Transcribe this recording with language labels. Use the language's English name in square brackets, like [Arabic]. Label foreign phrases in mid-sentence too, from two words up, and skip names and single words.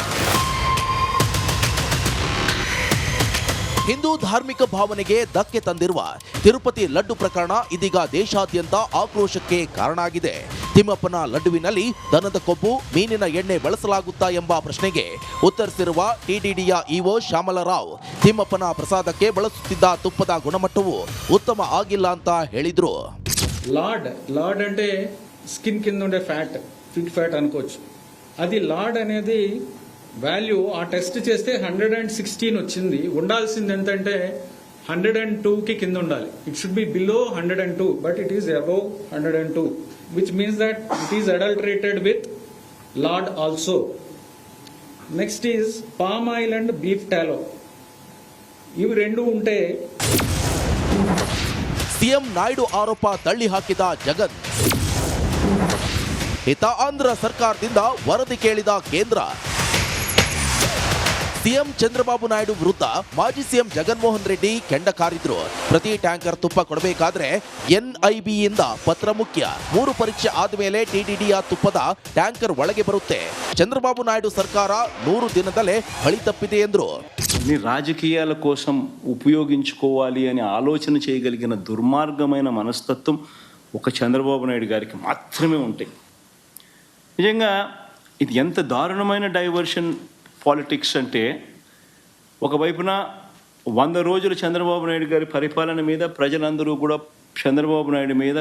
[Kannada] ಹಿಂದೂ ಧಾರ್ಮಿಕ ಭಾವನೆಗೆ ಧಕ್ಕೆ ತಂದಿರುವ ತಿರುಪತಿ ಲಡ್ಡು ಪ್ರಕರಣ ಇದೀಗ ದೇಶಾದ್ಯಂತ ಆಕ್ರೋಶಕ್ಕೆ ಕಾರಣ ಆಗಿದೆ. ತಿಮ್ಮಪ್ಪನ ಲಡ್ಡುವಿನಲ್ಲಿ ದನದ ಕೊಬ್ಬು, ಮೀನಿನ ಎಣ್ಣೆ ಬಳಸಲಾಗುತ್ತಾ ಎಂಬ ಪ್ರಶ್ನೆಗೆ ಉತ್ತರಿಸಿರುವ ಟಿಟಿಡಿಯ ಇಒ ಶ್ಯಾಮಲರಾವ್, ತಿಮ್ಮಪ್ಪನ ಪ್ರಸಾದಕ್ಕೆ ಬಳಸುತ್ತಿದ್ದ ತುಪ್ಪದ ಗುಣಮಟ್ಟವು ಉತ್ತಮ ಆಗಿಲ್ಲ ಅಂತ ಹೇಳಿದ್ರು. [Telugu] లార్డ్ అంటే స్కిన్ కింద ఉండే ఫ్యాట్, [English] fit fat [Telugu] అనుకోవచ్చు. అది లార్డ్ అనేది వాల్యూ ఆ టెస్ట్ చేస్తే 116 వచ్చింది. ఉండాల్సింది ఎంతంటే 102కి కింద ఉండాలి. [English] It should be below 102, but it is above 102, which means that it is adulterated with lard also. Next is palm oil and beef tallow. [Telugu] ఇవి రెండు ఉంటే [Kannada] ಸಿಎಂ ನಾಯ್ಡು ಆರೋಪ ತಳ್ಳಿ ಹಾಕಿದ ಜಗನ್. ಇತ ಆಂಧ್ರ ಸರ್ಕಾರದಿಂದ ವರದಿ ಕೇಳಿದ ಕೇಂದ್ರ. ಸಿಎಂ ಚಂದ್ರಬಾಬು ನಾಯ್ಡು ವಿರುದ್ಧ ಮಾಜಿ ಸಿಎಂ ಜಗನ್ಮೋಹನ್ ರೆಡ್ಡಿ ಕೆಂಡ ಕಾರಿದ್ರು. ಪ್ರತಿ ಟ್ಯಾಂಕರ್ ತುಪ್ಪ ಕೊಡಬೇಕಾದ್ರೆ ಎನ್ಐಬಿಯಿಂದ ಪತ್ರ ಮುಖ್ಯ. 3 ಪರೀಕ್ಷೆ ಆದಮೇಲೆ ಟಿಟಿಡಿಯ ತುಪ್ಪದ ಟ್ಯಾಂಕರ್ ಒಳಗೆ ಬರುತ್ತೆ. ಚಂದ್ರಬಾಬು ನಾಯುಡು ಸರ್ಕಾರ 100 ದಿನದಲೇ ಬಲಿ ತಪ್ಪಿದೆ ಎಂದ್ರು. [Telugu] రాజకీయాల కోసం ఉపయోగించుకోవాలి అని ఆలోచన చేయగలిగిన దుర్మార్గమైన మనస్తత్వం ఒక చంద్రబాబు నాయుడు గారికి మాత్రమే ఉంటాయి. నిజంగా ఇది ఎంత దారుణమైన [English] diversion politics [Telugu] అంటే, ఒకవైపున 100 రోజులు చంద్రబాబు నాయుడు గారి పరిపాలన మీద ప్రజలందరూ కూడా చంద్రబాబు నాయుడు మీద